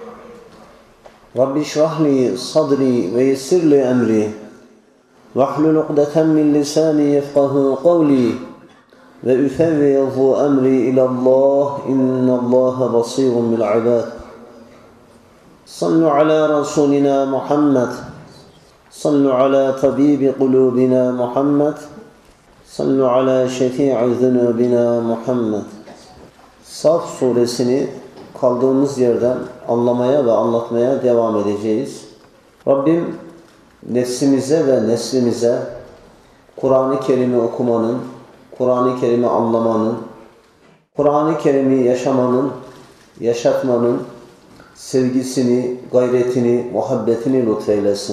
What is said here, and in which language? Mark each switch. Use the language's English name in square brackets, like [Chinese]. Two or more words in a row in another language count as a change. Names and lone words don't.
[Arabic] رب اشرح لي صدري ويسر لي أمري واحلل عقدة من لساني يفقه قولي وَاُفَوِّضُ أَمْرِي إِلَى اللّٰهِ إِنَّ اللّٰهَ بَصِيرٌ بِالْعِبَادِ صَلُّوا عَلَى رَسُولِنَا مُحَمَّدٍ صَلُّوا عَلَى طَبِيبِ قُلُوبِنَا مُحَمَّدٍ صَلُّوا عَلَى شَفِيعِ ذُنُوبِنَا مُحَمَّدٍ [Turkish] Saf suresini kaldığımız yerden anlamaya ve anlatmaya devam edeceğiz. Rabbim nefsimize ve neslimize Kur'an-ı Kerim'i okumanın, Kur'an-ı Kerim'i anlamanın, Kur'an-ı Kerim'i yaşamanın, yaşatmanın sevgisini, gayretini, muhabbetini lütfeylesin.